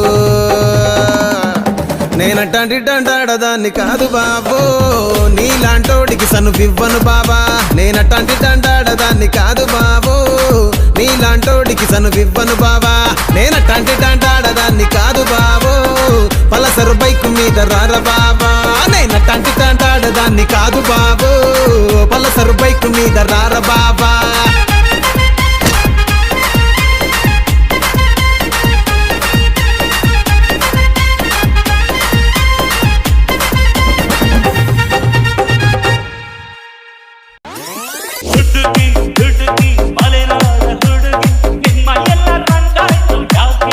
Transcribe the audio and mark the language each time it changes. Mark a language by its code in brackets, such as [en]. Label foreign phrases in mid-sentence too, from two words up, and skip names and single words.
[te] నేనటంటి డండాడదాన్ని కాదు బాబో నీలాంటోడికి సనుపివ్వను బాబా నేనటంటి డండాడదాన్ని కాదు బాబో నీలాంటోడికి సనుపివ్వను బాబా నేనటంటి డండాడదాన్ని కాదు బాబో పలసరు బైకు మీద రార బాబా నేనటంటి డండాడదాన్ని కాదు బాబో పలసరు బైకు మీద రార బాబా [kn] ಹುಡುಗಿ ಹುಡುಗಿ ಮಲೆನಾಡ ಹುಡುಗಿ ನಿಮ್ಮ ಎಲ್ಲ ರಂಗಾಯ್ತು ಯಾಕೆ